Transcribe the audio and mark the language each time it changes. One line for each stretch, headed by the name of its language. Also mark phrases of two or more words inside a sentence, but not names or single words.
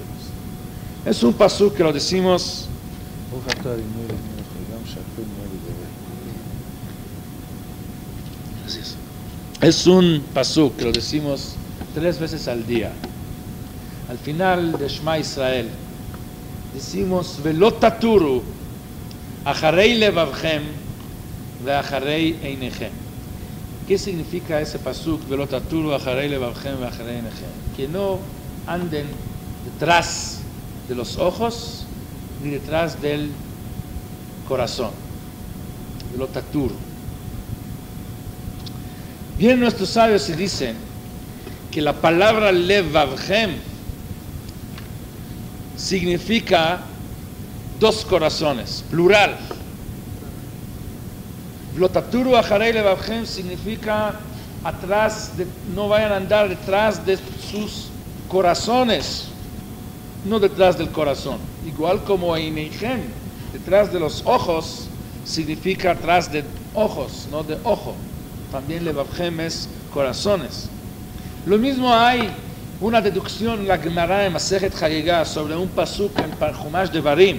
Spanish: Es un pasuk que lo decimos, es un pasuk que lo decimos 3 veces al día. Al final de Shema Israel decimos
Hebrew: ולא תתורו אחרי לבבכם ואחרי עיניכם.
Spanish: ¿Qué significa ese pasuk
Hebrew: ולא תתורו אחרי לבבכם ואחרי עיניכם?
Spanish: Que no anden detrás de los ojos ni detrás del corazón.
Hebrew: ולא תתורו.
Spanish: Bien, nuestros sabios y dicen que la palabra levavchem significa 2 corazones, plural.
Hebrew: לא תתורו אחרי לבבכם
Spanish: significa no vayan a andar detrás de sus corazones, no detrás del corazón. Igual como einechem, detrás de los ojos, significa atrás de ojos, no de ojo. También levavchem es corazones. Lo mismo hay una deducción en la Gemara en Masejet Hagigah sobre un pasuk en Chumash Devarim.